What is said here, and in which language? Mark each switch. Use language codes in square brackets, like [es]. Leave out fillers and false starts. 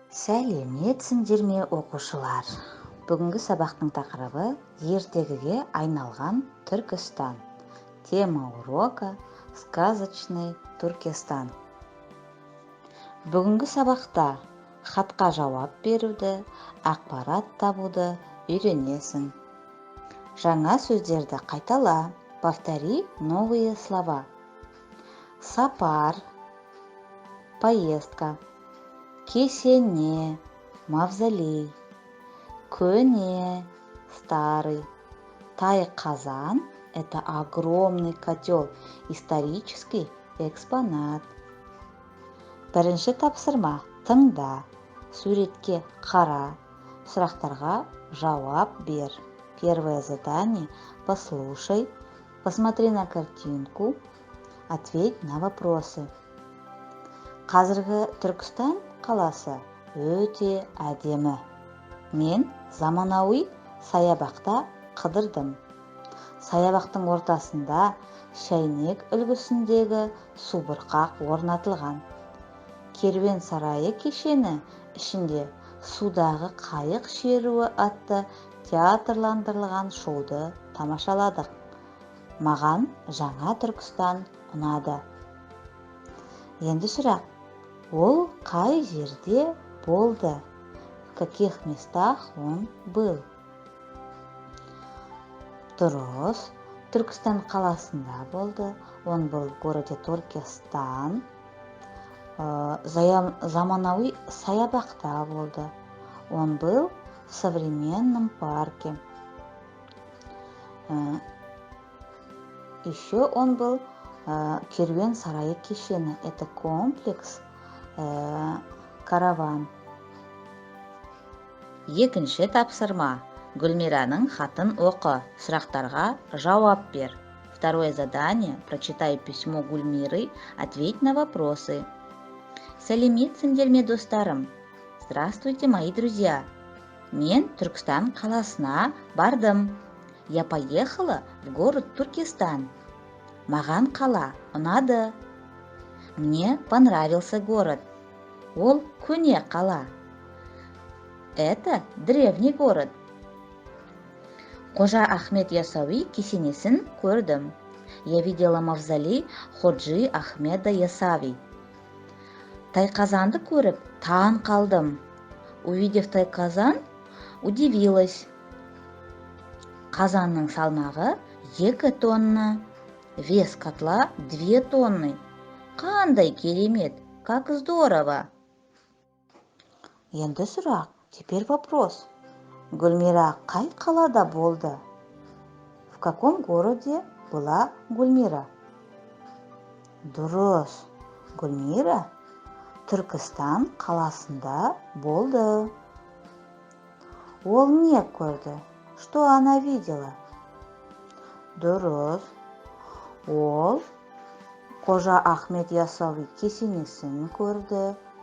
[kk] Сәлеметсіңдер ме, оқушылар? Бүгінгі сабақтың тақырыбы ертегіге айналған Түркістан. [ru] Тема урока «Сказочный Туркестан». [kk] Бүгінгі сабақта хатқа жауап беруді, ақпарат табуды үйренесің. Жаңа сөздерді қайтала. [ru] Повтори новые слова. [kk] Сапар, поездка. Кесене, мавзолей. Көне, старый. [ru] Тай-казан – это огромный котел, исторический экспонат. [kk] Бірінші тапсырма – тыңда, суретке қара, сұрақтарға жауап бер. [ru] Первое задание – послушай, посмотри на картинку, ответь на вопросы. [kk] Қазіргі Түркістан қаласы өте әдемі. Мен заманауи саябақта қыдырдым. Саябақтың ортасында шәйнек үлгісіндегі субұрқақ орнатылған. Керуен сарайы кешені ішінде судағы қайық шеруі атты театрландырылған шоуды тамашаладық. Маған жаңа Түркістан ұнады. Енді сұрақ. Ол қай жерде болды? [ru] В каких местах он был? [kk] Дұрыс. Түркістан қаласында болды. [ru] Он был в городе Туркестан. [kk] Заманауи саябақта болды. [ru] Он был в современном парке. Еще он был [kk] керуен сарайы кешені. [ru] Это комплекс караван. [kk] Екінші тапсырма. Гүлмираның хатын оқы. Сұрақтарға жауап бер. [ru] Второе задание. Прочитай письмо Гүлмиры. Ответь на вопросы. [kk] Сәлеметсіңдер ме, достарым? [ru] Здравствуйте, мои друзья. [kk] Мен Түркістан қаласына бардым. [ru] Я поехала в город Туркестан. [kk] Маған қала ұнады. [ru] Мне понравился город. [kk] Ол көне қала. [ru] Это древний город. [kk] Қожа Ахмет Ясауи кесенесін көрдім. [ru] Я видела мавзолей Ходжи Ахмеда Ясауи. [kk] Тайқазанды көріп, таң қалдым. [ru] Увидев тайқазан, удивилась. [kk] Қазанның салмағы 2 тонна. [ru] Вес котла 2 тонны. [kk] Қандай керемет, [ru] как здорово. [kk] Енді сұрақ, [ru] теперь вопрос. [kk] Гүлмира қай қалада болды? [ru] В каком городе была Гүлмира? [kk] Дұрыс. Гүлмира Түркістан қаласында болды. Ол не көрді? [ru] Что она видела? [kk] Дұрыс. Ол Қожа Ахмет Ясауи кесенесін көрді.